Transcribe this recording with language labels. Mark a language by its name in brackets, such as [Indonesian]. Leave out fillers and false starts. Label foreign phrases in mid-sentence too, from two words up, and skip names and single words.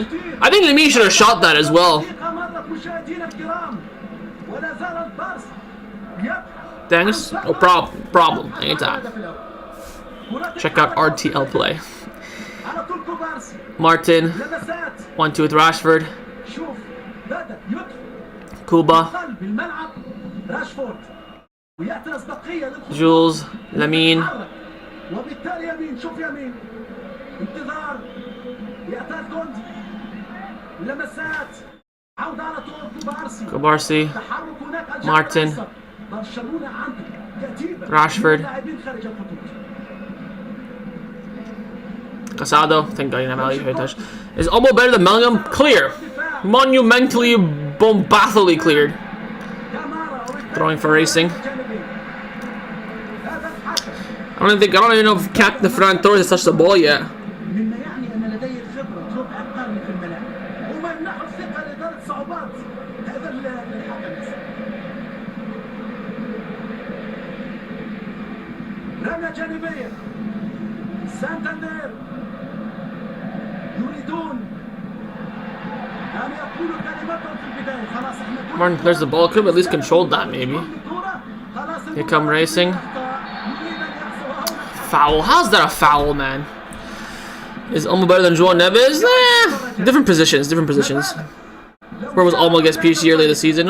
[English] I think Lamine should have shot that as well. Thanks. No problem. Anytime. Check out RTL Play. Martin. 1-2 with Rashford. Kuba. Jules. Lamine. Kubarsi. Martin. Rashford. Casado. Thank God you didn't have Ali touch. Is Olmo better than Bellingham? Clear. Monumentally, bombastically cleared. Throwing for racing. I don't even know if Captain Ferran Torres has touched the ball yet. [Arabic] رمية جانبية سانتاندر يريدون أن يقولوا كلمتهم في البداية خلاص احنا [English] Martin clears the ball, could have at least controlled that maybe. Here come racing. Foul. How's that a foul, man? Is Olmo better than João Neves? Different positions. Where was Olmo against PSG earlier this season?